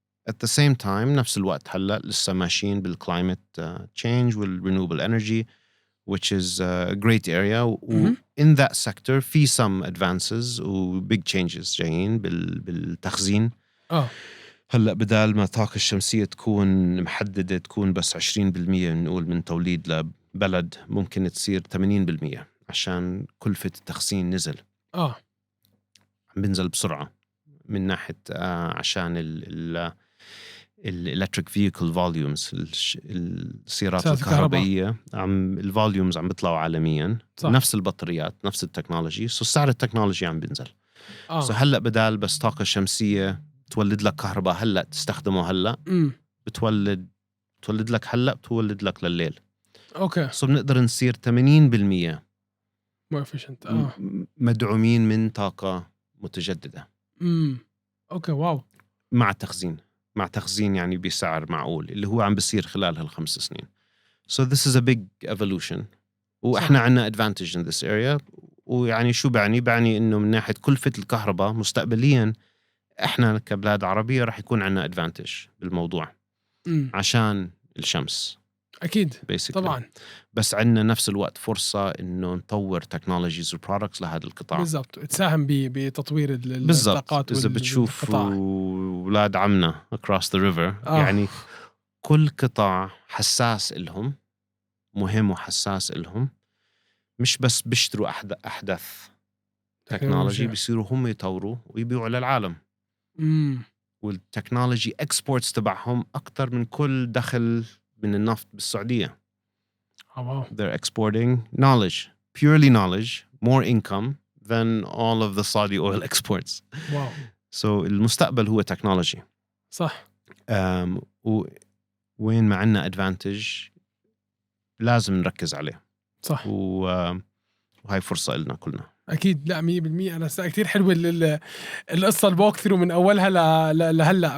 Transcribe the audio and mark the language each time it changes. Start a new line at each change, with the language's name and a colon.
English: At the same time
Arabic: نفس الوقت هلأ لسه ماشيين
English: بالclimate change والrenewable energy, which is a great area. In that sector في some advances و big changes
Arabic: جايين بالتخزين. هلأ بدال ما الطاقة الشمسية تكون محددة تكون بس 20% نقول من توليد لبلد، ممكن تصير 80% عشان كلفة التخزين نزل. عم بنزل بسرعة من ناحية عشان
English: electric vehicle volumes
Arabic: السيارات الكهربائية الفوليومز عم بيطلعوا عالميا. نفس البطاريات نفس التكنولوجي، سعر التكنولوجي عم بينزل. هلأ بدال بس طاقة شمسية تولد لك كهرباء هلأ تستخدمه هلأ بتولد لك هلأ بتولد لك لليل. بنقدر نصير 80%
English: more efficient.
Arabic: مدعومين من طاقة متجددة. واو. مع تخزين يعني بسعر معقول اللي هو عم بيصير خلال هال5 سنين.
English: So this is a big evolution.
Arabic: وإحنا عنا
English: advantage in this area.
Arabic: ويعني شو بعني إنه من ناحية كلفة الكهرباء مستقبليا إحنا كبلاد عربية رح يكون عنا advantage بالموضوع عشان الشمس. أكيد
English: basically.
Arabic: طبعا. بس عنا نفس الوقت فرصة إنه نطور technologies و products لهذا القطاع. بالضبط، تساهم بتطوير الطاقات. إذا بتشوف ولاد عمنا
English: across the river
Arabic: يعني كل قطاع حساس إلهم، مهم وحساس إلهم، مش بس بيشتروا أحدث تكنولوجي، بيصيروا هم يطوروا ويبيعوا للعالم. والتكنولوجي exports تبعهم أكتر من كل دخل من النفط بالسعودية.
English: They're exporting knowledge, purely knowledge, more income than all of the Saudi oil exports. Wow.
Arabic: So المستقبل هو تكنولوجي. صح. وين ما عنا advantage لازم نركز عليه. صح. وهاي فرصة لنا كلنا. اكيد، لا 100%. انا كثير حلوه القصه الووك ثرو من اولها لهلا.